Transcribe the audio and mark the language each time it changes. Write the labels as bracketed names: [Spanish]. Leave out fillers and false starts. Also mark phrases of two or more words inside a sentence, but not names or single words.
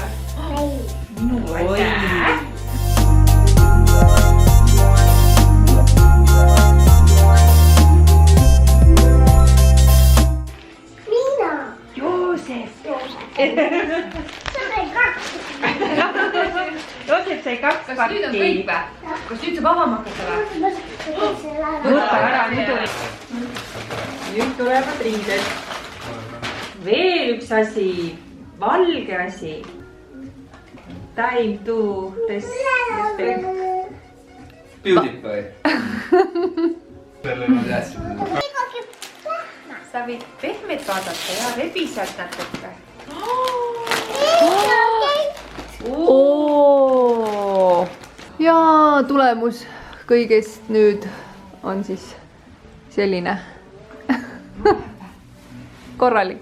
[Estonian] Oi. Joosep sai 2 Kas nüüd on kõik või? Kas nüüd saab avama hakata või? Võtta ära muidu. Nüüd tulevad riided. Veel üks asi. Valge asi. [English] Time to respect. [Estonian] PewDiePie. Selle ma teadsin. Sa võid pehmet vaadata ja rebised natuke. Ja tulemus kõigest nüüd on siis selline korralik.